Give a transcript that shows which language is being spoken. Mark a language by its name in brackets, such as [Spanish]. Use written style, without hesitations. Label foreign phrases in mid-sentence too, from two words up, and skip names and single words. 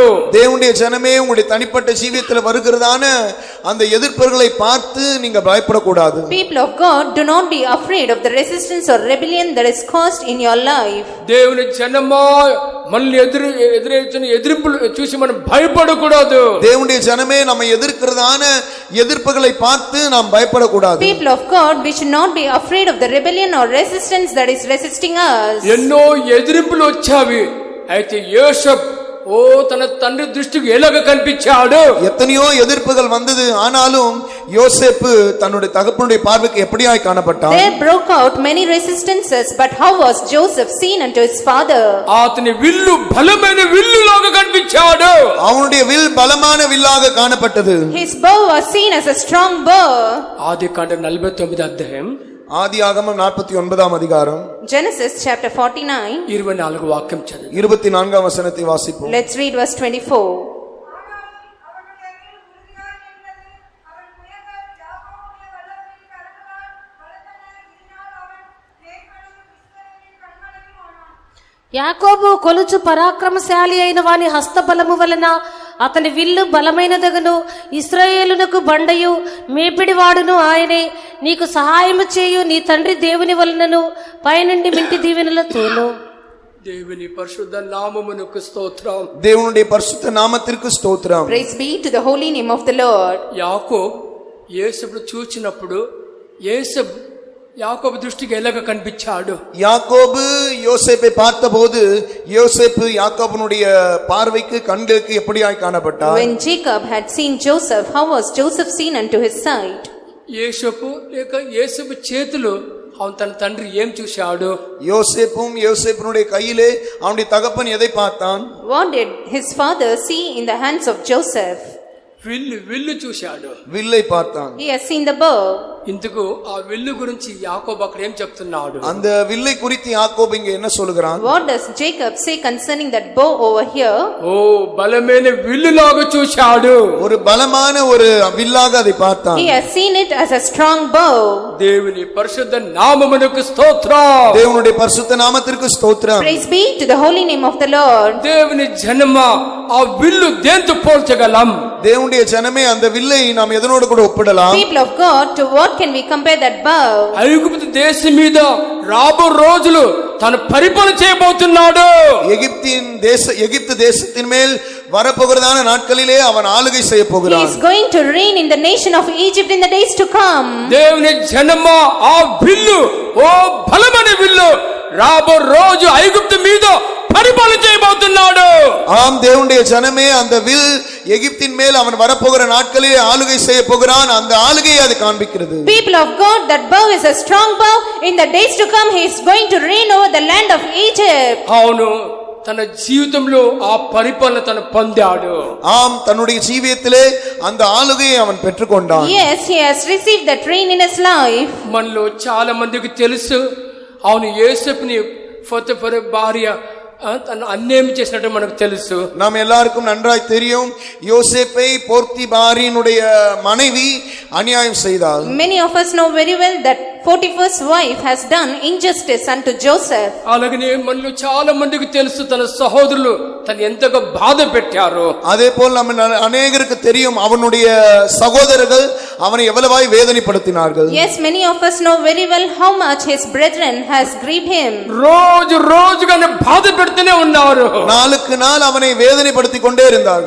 [Tamil] தேவனுடைய ஜனமே, உங்களுடைய தனிப்பட்ட ஜீவியத்தில் வருகிறதான அந்த எதிர்ப்புகளை பார்த்து நீங்க பயப்படக்கூடாது. [English] People of God, do not be afraid of the resistance or rebellion that is caused in your life. [Telugu] దేవుని జనమా, మనల్ని ఎదురొచ్చిన ఎదురుపులు చూసి మనం భయపడకూడదు. [Tamil] தேவனுடைய ஜனமே, நம்ம எதிர்க்கிறதான எதிர்ப்புகளை பார்த்து நாம் பயப்படக்கூடாது. [English] People of God, we should not be afraid of the rebellion or resistance that is resisting us. [Telugu] ఎన్నో ఎదురుపులు వచ్చావి. అయితే యోసేపు తన తండ్రి దృష్టికి ఎలాగ కనిపించాడు? [Tamil] எத்தனையோ எதிர்ப்புகள் வந்தது, ஆனாலும் யோசேப்பு தன்னுடைய தகப்பனுடைய பார்வைக்கு எப்படியாய் காணப்பட்டான்? [English] There broke out many resistances, but how was Joseph seen unto his father? [Telugu] అతని విల్లు బలమైన విల్లులాగా కనిపించాడు. [Tamil] அவனுடைய வில் பலமான வில்லாக காணப்பட்டது. [English] His bow was seen as a strong bow. [Telugu] ఆదికాండం 49 అధ్యాయం, [Tamil] ஆதியாகமம் 49ஆம் அதிகாரம், [English] Genesis chapter 49. [Telugu] 24 వాక్యం చదువు. [Tamil] 24ஆம் வசனத்தை வாசிப்போம். [English] Let's read verse 24. [Telugu] యాకోబు కొలుచు పరాక్రమశాలి అయిన వాని హస్తబలము వలన అతని విల్లు బలమైనదగను, ఇశ్రాయేలునకు బండయు మేపిడివాడును ఆయనే. నీకు సహాయము చేయు నీ తండ్రి దేవుని వలనను పైనుండి మింటి దీవెనలతోను. దేవుని పరిశుద్ధ నామమునకు స్తోత్రం. [Tamil] தேவனுடைய பரிசுத்த நாமத்திற்கு ஸ்தோத்திரம். [English] Praise be to the holy name of the Lord. [Telugu] యాకోబు యేసును చూచినప్పుడు యాకోబు దృష్టికి ఎలాగ కనిపించాడు? [Tamil] யாக்கோபு யோசேப்பை பார்த்தபோது யோசேப்பு யாக்கோபனுடைய பார்வைக்கு, கண்களுக்கு எப்படியாய் காணப்பட்டார்? [English] When Jacob had seen Joseph, how was Joseph seen unto his sight? [Telugu] యేసపు చేతులు [Tamil] அவன் தன் [Telugu] తండ్రి ఏం చూశాడు? [Tamil] யோசேப்புனுடைய கையிலே அவனுடைய தகப்பன் எதை பார்த்தான்? [English] What did his father see in the hands of Joseph? [Telugu] విల్లు చూశాడు. [Tamil] வில்லை பார்த்தான். [English] He has seen the bow. [Telugu] ఇందుకు ఆ విల్లు గురించి యాకోబు అక్కడ ఏం చెప్తున్నాడు? [Tamil] அந்த வில்லை குறித்து யாக்கோபு இங்க என்ன சொல்கிறான்? [English] What does Jacob say concerning that bow over here? [Telugu] బలమైన విల్లులాగా చూశాడు. [Tamil] ஒரு பலமான ஒரு வில்லாக அதை பார்த்தான். [English] He has seen it as a strong bow. [Telugu] దేవుని పరిశుద్ధ నామమునకు స్తోత్రం. [Tamil] தேவனுடைய பரிசுத்த நாமத்திற்கு ஸ்தோத்திரம். [English] Praise be to the holy name of the Lord. [Telugu] దేవుని జనమా, ఆ విల్లు దేంతో పోల్చగలం? [Tamil] தேவனுடைய ஜனமே, அந்த வில்லை நாம் எதனோடு கூட ஒப்பிடலாம்? [English] People of God, to what can we compare that bow? [Telugu] ఐగుప్తు దేశం మీద రాబో రోజులు తన పరిపాలన చేయబోతున్నాడు. [Tamil] எகிப்து தேசத்தின் மேல் வரப்போகிறதான நாட்களிலே அவன் ஆளுகை செய்ய போகிறான். [English] He is going to reign in the nation of Egypt in the days to come. [Telugu] దేవుని జనమా, ఆ విల్లు బలమైన విల్లు రాబో రోజు ఐగుప్తు మీద పరిపాలన చేయబోతున్నాడు. [Tamil] ஆம், தேவனுடைய ஜனமே, அந்த வில் எகிப்தின் மேல் அவன் வரப்போகிற நாட்களிலே ஆளுகை செய்ய போகிறான். அந்த ஆளுகையை அது காண்பிக்கிறது. [English] People of God, that bow is a strong bow. In the days to come, he is going to reign over the land of Egypt. [Telugu] అవును, తన జీవితంలో ఆ పరిపాలన తను పొందాడు. [Tamil] ஆம், தன்னுடைய ஜீவியத்திலே அந்த ஆளுகையை அவன் பெற்றுக்கொண்டான். [English] Yes, he has received that reign in his life. [Telugu] మనలో చాలా మందికి తెలుసు, అవును యోసేపుని పోతీఫరు భార్య తను అన్యాయం చేసినట్టు మనకు తెలుసు. [Tamil] நாம் எல்லாருக்கும் நன்றாய் தெரியும், யோசேப்பை போர்த்திபாரினுடைய மனைவி அநியாயம் செய்தாள். [English] Many of us know very well that Potiphar's wife has done injustice unto Joseph. [Telugu] అలాగనే మనలో చాలా మందికి తెలుసు, తన సహోదరులు తను ఎంతగా బాధ పెట్టారు. [Tamil] அதே போல் நம்ம அநேகருக்கு தெரியும், அவனுடைய சகோதரர்கள் அவனை எவ்வளவாய் வேதனைப்படுத்தினார்கள். [English] Yes, many of us know very well how much his brethren has grieved him. [Telugu] రోజుగా బాధ పెడుతూనే ఉన్నారు. [Tamil] நாளுக்கு நாள் அவனை வேதனைப்படுத்திக் கொண்டே இருந்தார்கள்.